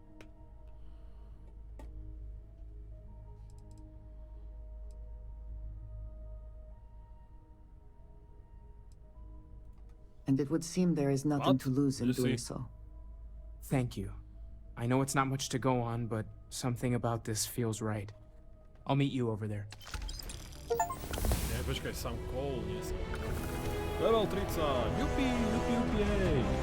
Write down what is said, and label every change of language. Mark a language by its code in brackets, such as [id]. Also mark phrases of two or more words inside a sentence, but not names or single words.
[en] And it would seem there is nothing What? to lose in You see? doing so. Thank you. I know it's not much to go on, but something about this feels right. I'll meet you over there. [sk] Nie, počkaj, sám Cole, nie som. Level 30, jupi, jupi, jupi, jej.